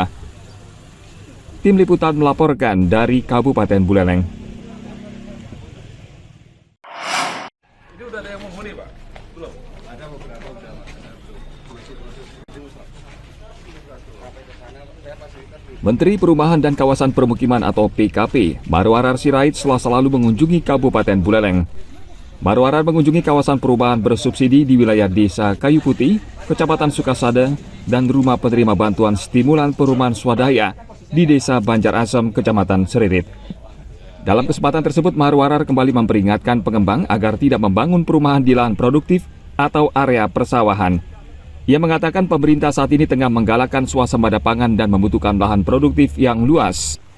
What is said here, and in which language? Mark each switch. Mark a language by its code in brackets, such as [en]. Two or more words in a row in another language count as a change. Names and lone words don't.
[id] Tim Liputan melaporkan dari Kabupaten Buleleng. Ini udah ada yang menghuni, Pak? Belum? Ada beberapa udah. Menteri Perumahan dan Kawasan Permukiman atau PKP, Marwarar Sirait Selasa lalu mengunjungi Kabupaten Buleleng. Marwarar mengunjungi kawasan perumahan bersubsidi di wilayah Desa Kayu Putih, Kecamatan Sukasada, dan rumah penerima bantuan stimulan perumahan swadaya di Desa Banjarasem, Kecamatan Seririt. Dalam kesempatan tersebut, Marwarar kembali memperingatkan pengembang agar tidak membangun perumahan di lahan produktif atau area persawahan. Ia mengatakan pemerintah saat ini tengah menggalakkan swasembada pangan dan membutuhkan lahan produktif yang luas.